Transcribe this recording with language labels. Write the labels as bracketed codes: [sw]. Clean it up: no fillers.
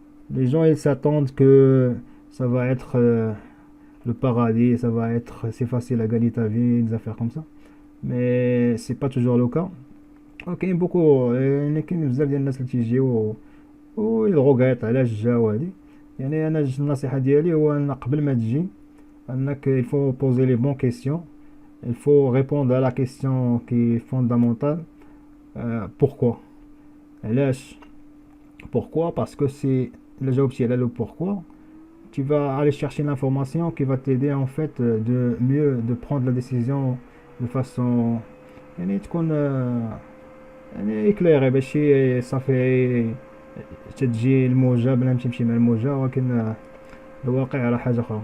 [fr] Les gens ils s'attendent que ça va être le paradis, ça va être, c'est facile à gagner ta vie, des affaires comme ça. Mais c'est pas toujours le cas. [ar] كاين بوكو، يعني كاين بزاف ديال الناس اللي تيجيو ويغوغيط علاش جاو هادي. يعني انا النصيحه ديالي هو ان قبل ما تجي انك [fr] il faut poser les bonnes questions, il faut répondre à la question qui est fondamentale. Pourquoi? [ar] علاش؟ [fr] Pourquoi? Parce que c'est le [ar] جاوبتي على [fr] le pourquoi, tu vas aller chercher l'information qui va t'aider en fait de mieux de prendre la décision de façon [ar] يعني تكون يعني [fr] éclairé ماشي صافي [ar] تتجي الموجة بلا ما تمشي مع الموجة، ولكن الواقع راه حاجة أخرى.